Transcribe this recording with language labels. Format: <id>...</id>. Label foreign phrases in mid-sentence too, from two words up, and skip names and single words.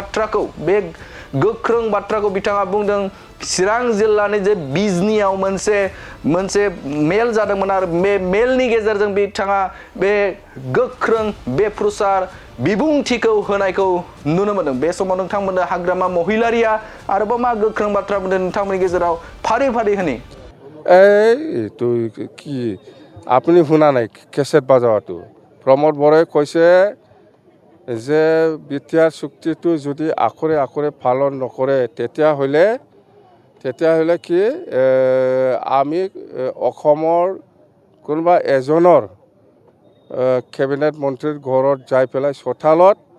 <brx>गोख्रों बाथ्राखौ बिथाङा बुंदों चिरां जिल्लानि जे बिजनियाव मोनसे मेल जादोंमोन आरो बे मेलनि गेजेरजों बिथाङा बे गोख्रों बेफ्रुसार बिबुंथिखौ होनायखौ नुनो मोन्दों बे समाव नोंथांमोननो हाग्रामा महिलारिया आरोबाव मा गोख्रों बाथ्रा बुंदों नोंथांमोननि गेजेराव फारि होनि</brx> <as>তো কি আপুনি শুনা নাই কেছেট বাজাওয়াটো प्रमद बर'ই কৈছে যে বিটিআর চুক্তিটো যদি আখৰে পালন নকৰে তেতিয়াহ'লে কি আমি অসমৰ কোনোবা এজনৰ কেবিনেট মন্ত্ৰীৰ ঘৰত যাই পেলাই চোতালত</as>